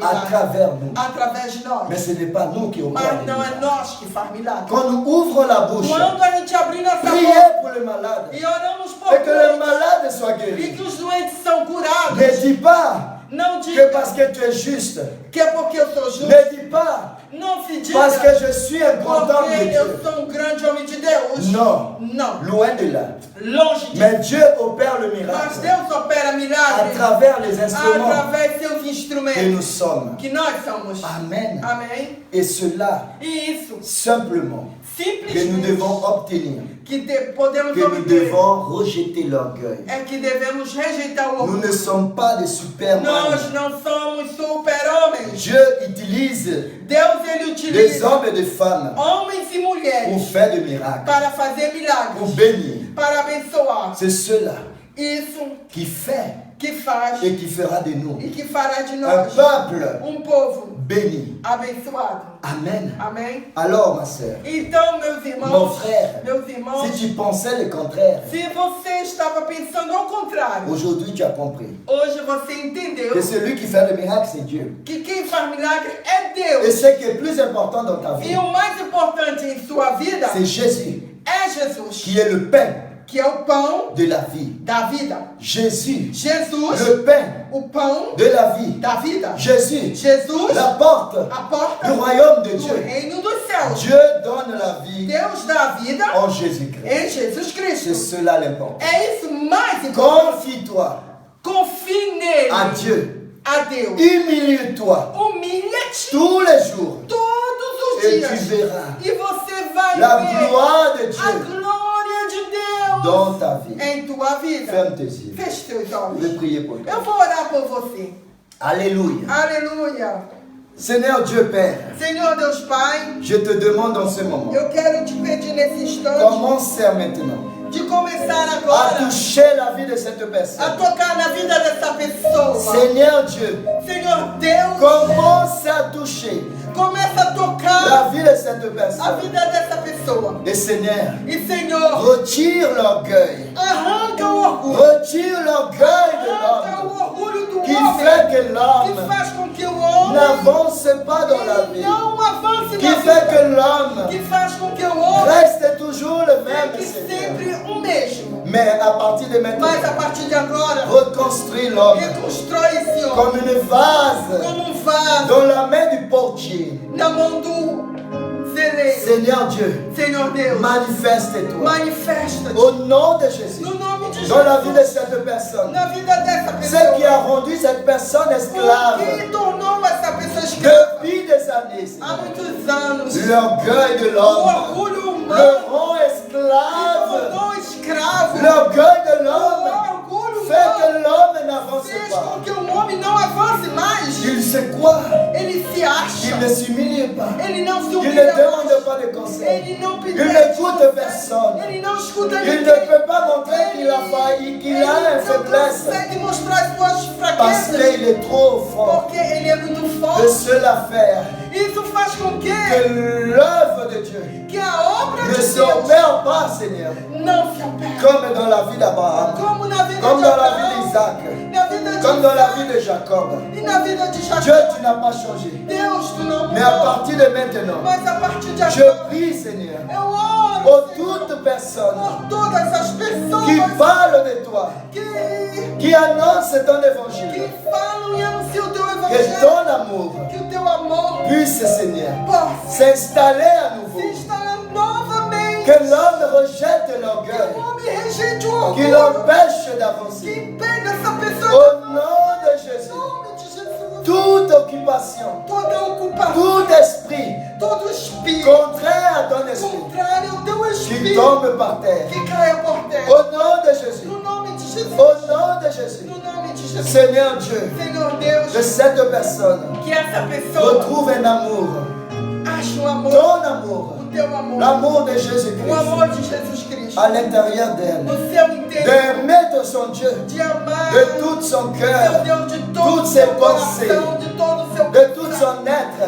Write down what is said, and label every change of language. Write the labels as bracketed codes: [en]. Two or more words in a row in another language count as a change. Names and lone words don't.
[pt] milagres. [fr] travers nous. [pt] Através de nós. [fr] Mais ce n'est pas nous qui opérons. [pt] Mas não é nós que faz milagres. [fr] Quand nous ouvrons la bouche, [pt] Quando a gente abrir nossa [fr] priez [pt] boca [fr] pour le malade [pt] e oramos por [fr] et que le [pt] muitos, [fr] malade soit [pt] e [fr] guéri. [pt] que os doentes são curados, [fr] Ne dis pas [pt] não [fr] que [pt] diga [fr] parce que tu es juste. [pt] que é porque eu sou justo. [fr] Ne dis pas [pt] Não se diga [fr] parce que je suis un grand homme de [pt] porque eu [fr] Dieu. [pt] sou grande homem de Deus. [fr] Non, [pt] Não. [fr] loin de là. [pt] Longe disso. [fr] Mais Dieu opère le [pt] Mas [fr] miracle [pt] Deus opera [fr] à [pt] milagres [fr] travers les instruments [pt] através de seus [fr] que [pt] instrumentos [fr] nous sommes. [pt] que nós somos. [fr] Amen. [pt] Amém? [fr] Et cela, [pt] E isso, [fr] simplement, que nous [pt] simplesmente, [fr] devons obtenir, [pt] podemos [fr] que nous [pt] obter [fr] devons rejeter l'orgueil. [pt] é que devemos rejeitar o [fr] Nous ne [pt] orgulho. [fr] sommes pas des superman. [pt] Nós não somos super-homens. [fr] Dieu utilise [pt] Deus, ele [fr] des [pt] utiliza [fr] hommes et des femmes [pt] homens e [fr] pour [pt] mulheres [fr] faire des miracles, [pt] para fazer [fr] pour [pt] milagres, [fr] bénir. [pt] para abençoar. [fr] C'est cela [pt] Isso [fr] qui fait [pt] que faz [fr] et qui fera de nous [pt] e que fará de [fr] un [pt] nós [fr] peuple [pt] povo [fr] béni. [pt] abençoado. [fr] Amen. [pt] Amém? [fr] Alors, ma sœur, [pt] Então, meus [fr] mon [pt] irmãos, [fr] frère, [pt] meus irmãos, [fr] si tu pensais le contraire, [pt] se você estava pensando ao contrário, [fr] aujourd'hui tu as compris [pt] hoje você entendeu [fr] que celui qui fait le miracle, c'est Dieu. [pt] que quem faz milagre é [fr] Et [pt] Deus. [fr] ce qui est plus important dans ta vie, [pt] E o mais importante em sua vida [fr] c'est Jésus, [pt] é Jesus, [fr] qui est le pain [pt] que é o pão [fr] de la vie. [pt] da vida. [fr] Jésus, [pt] Jesus, [fr] le pain [pt] o pão [fr] de la vie. [pt] da vida. [fr] Jésus, [pt] Jesus, [fr] la porte [pt] a porta [fr] du royaume de [pt] do [fr] Dieu. [pt] reino dos céus. [fr] Dieu donne la vie [pt] Deus dá a vida [fr] en Jésus-Christ. [pt] em Jesus [fr] C'est [pt] Cristo. [fr] cela l'important. [pt] É isso mais importante. [fr] Confie-toi [pt] Confie nele, [fr] à Dieu. [pt] a Deus. [fr] Humilie-toi [pt] Humilha-te [fr] tous les jours [pt] todos os [fr] et [pt] dias. [fr] tu verras [pt] E você vai [fr] la [pt] ver [fr] gloire de [pt] a [fr] Dieu [pt] glória de Deus [fr] dans ta vie. [pt] em tua vida. [fr] Ferme tes yeux. [pt] Feche teus [fr] Je [pt] olhos. [fr] vais prier pour toi. [pt] Eu vou orar por você. [fr] Alléluia. [pt] Aleluia. [fr] Seigneur Dieu Père, [pt] Senhor Deus Pai, [fr] je te demande en ce moment, [pt] eu quero te pedir nesse instante [fr] commence maintenant [pt] de começar [fr] à [pt] agora [fr] toucher la vie de cette [pt] a [fr] personne. [pt] tocar na vida dessa pessoa. [fr] Seigneur Dieu, [pt] Senhor Deus, [fr] commence à toucher [pt] começa a tocar [fr] la vie de cette cette [pt] a [fr] personne. [pt] vida dessa pessoa. [fr] Et Seigneur, [pt] E Senhor, [fr] retire l'orgueil. [pt] arranca o orgulho. [fr] Retire l'orgueil de [pt] Arranca [fr] l'homme [pt] o orgulho do [fr] qui [pt] homem. [fr] fait que [pt] Que [fr] l'homme [pt] faz com que o homem [fr] n'avance pas dans la vie. [pt] não avance [fr] Qui [pt] na [fr] fait que [pt] vida. [fr] l'homme [pt] Que faz com que o homem [fr] reste toujours le même, [pt] fique [fr] Seigneur. [pt] sempre o mesmo. [fr] Mais à partir de maintenant, [pt] Mas a partir de agora, [fr] reconstruis l'homme [pt] reconstrói esse homem [fr] comme une vase [pt] como vaso [fr] dans la main du portier. [pt] na mão do celeiro. [fr] Seigneur Dieu, [pt] Senhor Deus, [fr] manifeste-toi. [pt] manifesta-te [fr] Au nom de Jésus, [pt] no nome de [fr] dans la vie de [pt] Jesus, [fr] cette personne. [pt] na vida dessa [fr] Ce qui [pt] pessoa. [fr] a rendu cette personne [pt] O [fr] esclave [pt] que tornou essa pessoa escrava [fr] depuis des années. [pt] há muitos anos. [fr] L'orgueil de [pt] O [fr] l'homme [pt] orgulho [fr] le [pt] humano [fr] rend esclave. [pt] tornou escravo. [fr] L'orgueil de [pt] O [fr] l'homme [pt] orgulho [fr] fait que [pt] humano [fr] l'homme n'avance [pt] fez [fr] pas. [pt] com que o homem não avance mais. [fr] Il se croit, [pt] Ele se acha. [fr] il ne s'humilie pas, [pt] Ele não se [fr] il ne [pt] humilha mais. [fr] demande pas de conseils, [pt] Ele não pede [fr] il n'écoute personne, [pt] Ele não escuta [fr] il [pt] ninguém. [fr] ne peut pas montrer qu'il a failli, qu'il a une [pt] Ele não [fr] faiblesse, [pt] consegue mostrar as suas [fr] parce [pt] fraquezas. [fr] qu'il est trop fort [pt] Porque ele é muito [fr] de [pt] forte. [fr] cela faire [pt] Isso faz com [fr] que l'œuvre de Dieu [pt] que a obra [fr] ne [pt] de [fr] se [pt] Deus [fr] opère pas, Seigneur, [pt] não se opera. [fr] comme dans la vie d'Abraham, [pt] Como na vida [fr] comme [pt] de [fr] dans la vie [pt] Abraão, [fr] d'Isaac, [pt] na vida de [fr] comme dans la [pt] Isaac [fr] vie de Jacob. [pt] e na vida de [fr] Dieu, [pt] Jacó. [fr] tu n'as pas changé. [pt] Deus, tu não [fr] Mais à [pt] mudou. [fr] partir de maintenant, [pt] Mas a partir de [fr] je [pt] agora, [fr] prie, Seigneur, [pt] eu oro [fr] pour [pt] Senhor, [fr] toute personne [pt] por todas as [fr] qui [pt] pessoas [fr] parle de toi, qui annonce ton [pt] que [fr] évangile, [pt] falam e anunciam o teu [fr] que [pt] evangelho. [fr] ton amour [pt] Que o teu amor [fr] puisse, Seigneur, [pt] possa [fr] s'installer à nouveau, [pt] se instalar novamente. [fr] que l'homme rejette [pt] Que [fr] l'orgueil, [pt] o homem rejeite o [fr] qui [pt] orgulho. [fr] l'empêche [pt] Que [fr] d'avancer. [pt] impede essa pessoa. [fr] Au nom de [pt] Em [fr] Jésus, [pt] nome de Jesus. [fr] toute occupation, [pt] Toda ocupação, [fr] tout esprit [pt] todo espírito [fr] contraire à ton esprit, [pt] contrário ao teu [fr] qui [pt] espírito [fr] tombe par terre. [pt] que caia por terra. [fr] Au nom de Jésus, [pt] No nome de Jesus. [fr] au nom de Jésus, [pt] No nome de Jesus. [fr] Seigneur Dieu, [pt] Senhor Deus, [fr] que cette personne [pt] que essa pessoa [fr] retrouve un amour, [pt] ache um amor, [fr] ton amour, [pt] o teu amor, [fr] l'amour de [pt] o [fr] Jésus-Christ [pt] amor de Jesus Cristo, [fr] à l'intérieur d'elle, [pt] no seu interior, [fr] d'aimer de son Dieu, [pt] de amar [fr] de tout son [pt] seu [fr] cœur, [pt] Deus de todo [fr] toutes [pt] o [fr] ses [pt] seu [fr] pensées, [pt] coração, de todo o seu [fr] de tout son être,